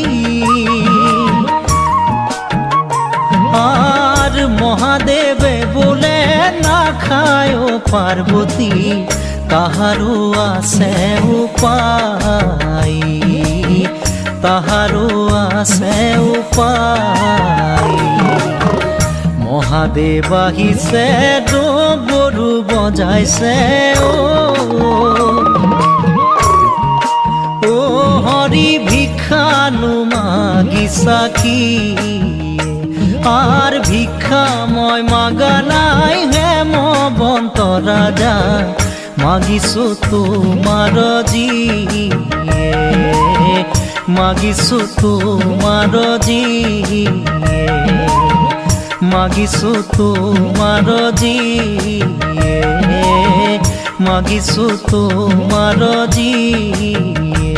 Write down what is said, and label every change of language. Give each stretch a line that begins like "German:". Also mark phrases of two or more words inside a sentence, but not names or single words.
Bangla: আর মহাদেবে বলে না খায় পার্বতী তাহারও আছে উপায় তাহারও আছে উপায়
Assamese: মহাদেৱ আহিছে ডম্বৰু বজাইছে ও হৰি ভিক্ষানো মাগিছা কি আর ভিক্ষা মই মাগা নাই হেমবন্ত ৰাজা মাগিছো তোমাৰ জি মাগিছো তোমাৰ জি মাগিছো তোমার জি মাগিছো তোমার জি